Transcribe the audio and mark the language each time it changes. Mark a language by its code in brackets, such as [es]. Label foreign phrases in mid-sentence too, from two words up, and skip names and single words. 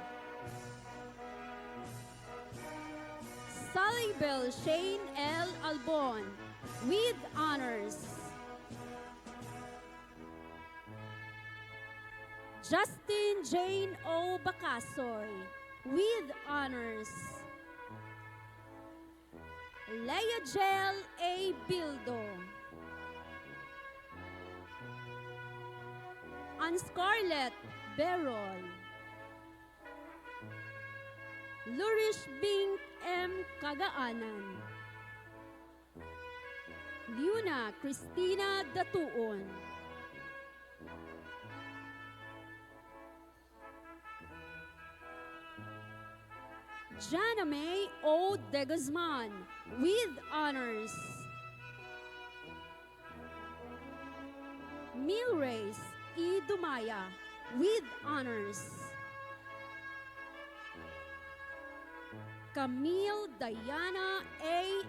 [en] Sally Bell Shane L. Albon with honors. Justin Jane O. Bacasoy with honors. Leia Jel A. Bildo. Ann Scarlett Berol. Lurish Bing M. Kagaanan. Liuna Christina Datuon. Jana May O. De Guzman with honors. Milrace E. Dumaya with honors. Camille Diana A.